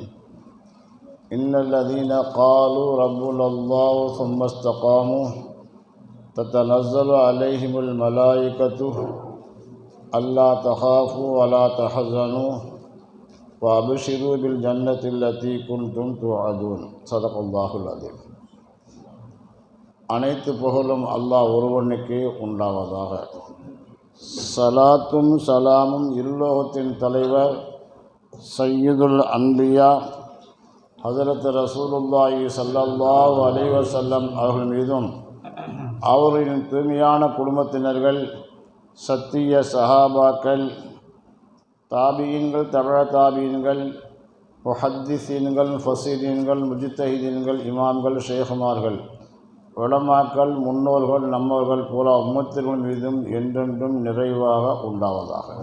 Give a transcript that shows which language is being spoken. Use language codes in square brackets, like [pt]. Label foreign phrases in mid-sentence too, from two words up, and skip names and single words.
[ar] إن الذين قالوا ربنا الله ثم استقاموا تتنزل عليهم الملائكة ألا تخافوا ولا تحزنوا وأبشروا بالجنة التي كنتم توعدون. صدق الله العظيم. [ta] அனைத்து புகழும் அல்லாஹ் ஒருவனுக்கே உண்டாவதாக. சலாத்தும் சலாமும் இல்லோகத்தின் தலைவர் [ar] سيد الأنبياء حضرة رسول الله صلى الله عليه وسلم [ta] அவர்கள் மீதும் அவர்களின் தூய்மையான குடும்பத்தினர்கள், சத்திய சஹாபாக்கள், தாபியீன்கள், தபஅ தாபியீன்கள், முஹத்திஸீன்கள், ஃபஸீரீன்கள், முஜ்தஹிதீன்கள், இமாம்கள், ஷேகுமார்கள், உலமாக்கள், முன்னோர்கள், நம்மவர்கள் போல உம்மத்தின் மீதும் என்றென்றும் நிறைவாக உண்டாவதாக.